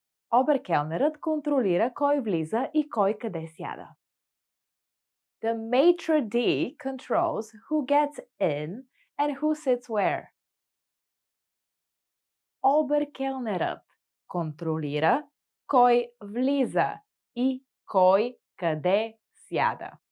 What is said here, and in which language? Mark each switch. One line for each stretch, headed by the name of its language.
Bulgarian: Оберкелнерът контролира кой влиза и кой къде сяда.
English: The maitre d' controls who gets in and who sits where.
Bulgarian: Оберкелнерът контролира кой влиза и кой къде сяда.